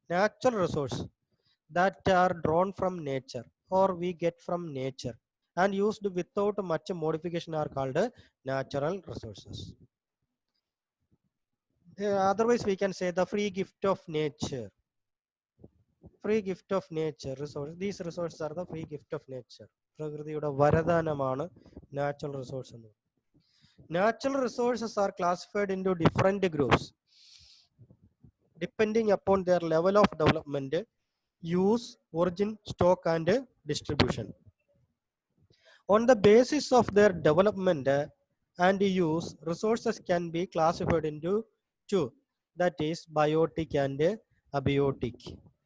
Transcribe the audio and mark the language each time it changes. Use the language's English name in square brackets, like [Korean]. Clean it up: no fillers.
[English] Natural resource that are drawn from nature or we get from nature and used without much modification are called natural resources. Otherwise we can say the free gift of nature. Free gift of nature resource. These resources are the free gift of nature. [Malayalam] പ്രകൃതിയുടെ വരദാനമാണ് natural resource എന്ന്. [English] Natural resources are classified into different groups depending upon their level of development, use, origin, stock and distribution. On the basis of their development and use, resources can be classified into two, that is biotic and abiotic.